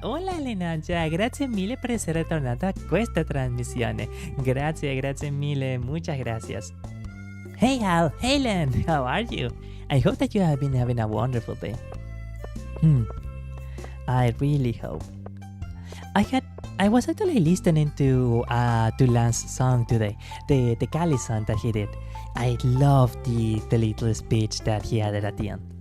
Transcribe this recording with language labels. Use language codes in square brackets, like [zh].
[it] Hola Lenancha, grazie mille per essere tornata a questa trasmissione. Grazie mille, [es] muchas gracias. [en] Hey Hal, hey Len, how are you? I hope that you have been having a wonderful day. I really hope. I was actually listening to Lance's song today, the Cali song that he did. I love the little speech that he added at the end.